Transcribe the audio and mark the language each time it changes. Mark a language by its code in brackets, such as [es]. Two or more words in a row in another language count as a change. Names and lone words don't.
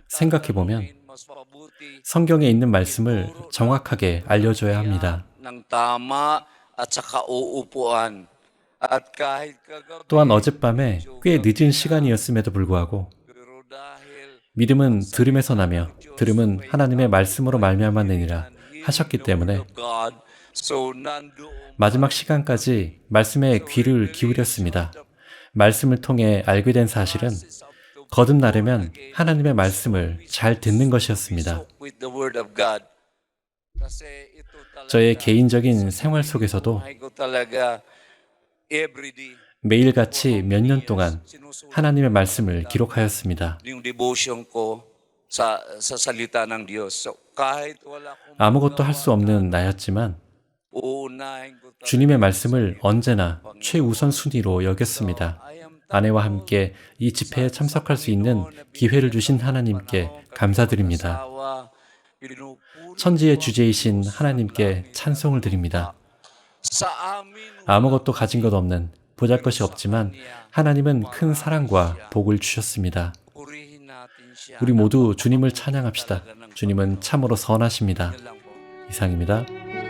[ko] 생각해보면 [tl] mas mabuti [ko] 성경에 있는 말씀을 정확하게 알려줘야 합니다. [tl] ng tama at saka uupuan. At kahit kagabi, [ko] 또한 어젯밤에 꽤 늦은 시간이었음에도 불구하고 [tl] pero dahil [ko] 믿음은 들음에서 나며 들음은 하나님의 말씀으로 말미암았느니라 하셨기 때문에 [tl] God, so nandoon [ko] 마지막 시간까지 말씀에 귀를 기울였습니다. 말씀을 통해 알게 된 사실은 거듭나려면 하나님의 말씀을 잘 듣는 것이었습니다. [en] with the word of God. [tl] Kasi ito talaga [ko] 저의 개인적인 생활 속에서도 [tl] ay ko talaga everyday [ko] 매일같이 몇 년 동안 하나님의 말씀을 기록하였습니다. [tl] yung devotion ko sa salita ng Diyos. So kahit wala akong [ko] 아무것도 할 수 없는 나였지만 [tl] uunahin ko talaga. [ko] 주님의 말씀을 언제나 최우선 순위로 여겼습니다. [en] I am [ko] 아내와 함께 이 집회에 참석할 수 있는 기회를 주신 하나님께 감사드립니다. [tl] tawa, pinupuri [ko] 천지의 주제이신 하나님께 찬송을 드립니다. [tl] sa amin [ko] 아무것도 가진 것 없는 보잘것이 없지만 하나님은 큰 사랑과 복을 주셨습니다. [tl] purihin natin siya. [ko] 우리 모두 주님을 찬양합시다. 주님은 참으로 선하십니다. [tl] Lang po. [ko] 이상입니다.